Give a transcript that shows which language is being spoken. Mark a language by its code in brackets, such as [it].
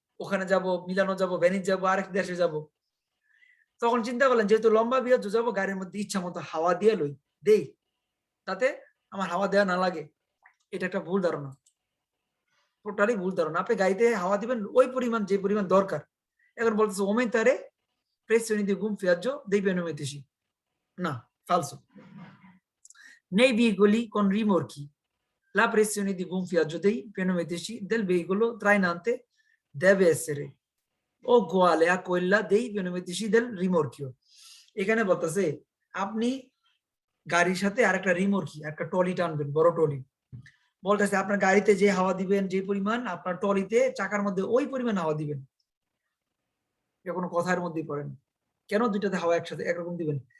[bn] ওখানে যাব, মিলানো যাব, ভেনিস যাব, আরেক দেশে যাব। তখন চিন্তা করলেন যেহেতু লম্বা বিহজ যাবো, গাড়ির মধ্যে ইচ্ছা মতো হাওয়া দিয়ে লই দেই, তাতে আমার হাওয়া দেওয়া না লাগে। এটা একটা ভুল ধারণা, টোটালি ভুল ধারণা। আপনি গাড়িতে হাওয়া দিবেন ওই পরিমাণ যে পরিমাণ দরকার। এখন বলতেছে [it] aumentare pressione di gonfiaggio dei pneumatici, [bn] না, falso. [it] Nei veicoli con rimorchi la pressione di gonfiaggio dei pneumatici del veicolo trainante deve essere uguale a quella dei pneumatici del rimorchio. [bn] এখানে বলতেছে আপনি গাড়ির সাথে আরেকটা রিমোর্কি, একটা টলি টানবেন, বড় টলি। বলতেছে আপনার গাড়িতে যে হাওয়া দিবেন যে পরিমাণ, আপনার টলিতে চাকার মধ্যে ওই পরিমাণ হাওয়া দিবেন। এটা কোনো কথার মধ্যেই পড়ে না। কেন দুইটাতে হাওয়া একসাথে একরকম দিবেন?